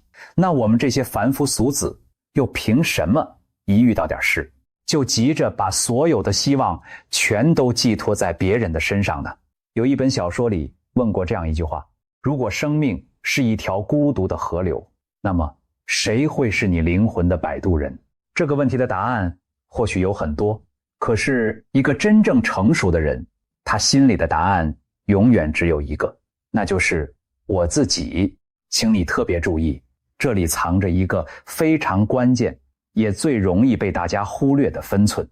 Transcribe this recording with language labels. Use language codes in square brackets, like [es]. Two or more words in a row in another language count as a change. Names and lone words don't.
[zh] 那我們這些凡夫俗子又憑什麼一遇到點事就急着把所有的希望全都寄托在別人的身上呢？有一本小說裡問過這樣一句話：如果生命是一條孤獨的河流，那麼誰會是你靈魂的擺渡人？這個問題的答案或許有很多，可是一個真正成熟的人，他心裡的答案永遠只有一個，那就是我自己。請你特別注意，這裡藏着一個非常關鍵也最容易被大家忽略的分寸。